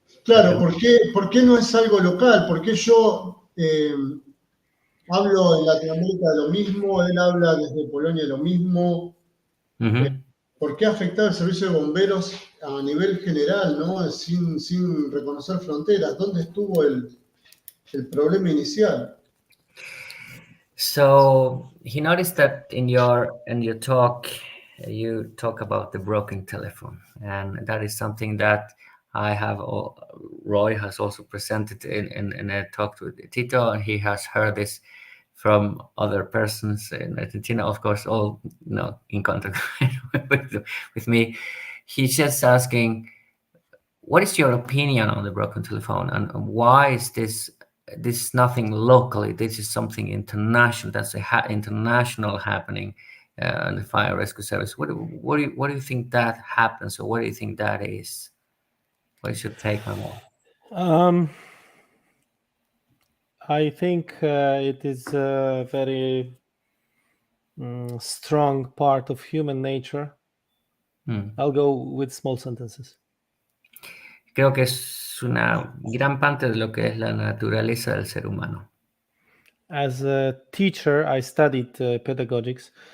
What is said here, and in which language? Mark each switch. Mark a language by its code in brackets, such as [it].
[es] Claro, ¿por qué no es algo local? ¿Por qué yo hablo en Latinoamérica de lo mismo, él habla desde Polonia de lo mismo? ¿Por qué ha afectado el servicio de bomberos a nivel general, ¿no? sin reconocer fronteras? ¿Dónde estuvo el problema inicial? [en] So he noticed that in your talk, you talk about the broken telephone, and that is something that Roy has also presented in a talk with Tito, and he has heard this from other persons in Argentina, of course, all in contact with me. He's just asking, what is your opinion on the broken telephone, and why is this is nothing locally? This is something international. That's international happening in the fire rescue service. What do you think that happens, or what do you think that is? What is your take on that? I think it is a very strong part of human nature. I'll go with small sentences. [es] Creo que es una gran parte de lo que es la naturaleza del ser humano. [en] As a teacher, I studied pedagogics.